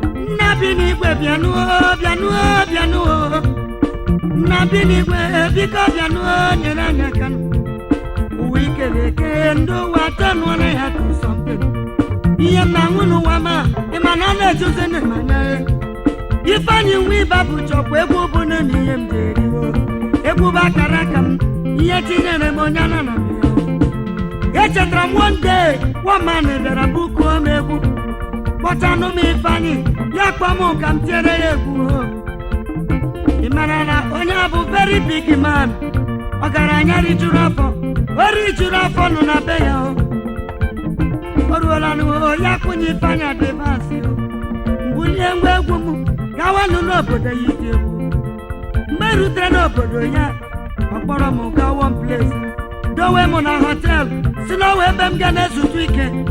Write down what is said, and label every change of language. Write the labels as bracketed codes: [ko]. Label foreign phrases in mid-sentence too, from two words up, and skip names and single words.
[ig] Nna bi n'igwe, bịanụ o, bịanụ o, bịanụ o. Nna bi n'igwe, biko bịanụ o, nyere anyị aka nụ. Ụwa ikere eke, ndị ụwa atọ nụọla ya [en] to something. [ig] Ihe m na-aṅụ n'ụwa ma, ị ma na ọ na-ejuzi ndị ma na ya. Ifeanyị nwa ịba bụ chọkwa egwu bụ nne m ihe m ji eriwo. Egwu bụ akara aka m, ihe tinyere m onye ana na m ya. Echetara m [en] one day, one man [ig] bịara bụkuo m egwu. Kpọchanụ m Ifeanyị, ya kpọọ m ka m tiere ya egwu o. Ị mara na onye a bụ [en] very big man, [ig] ọgaranya rijuru afọ, o rijuru afọ nọ na be ya o. O ruola nụ o, ya kwụnye Ifeanyị advance o. Mbulie ngwa egwu m, gawanụ n'obodo ya iti egwu. Mgbe e rutere n'obodo ya, ọ kpọrọ m gaa [en] one place, [ig] dowe m na hotel, si na ọ wụ ebe m ga na-ezute ike.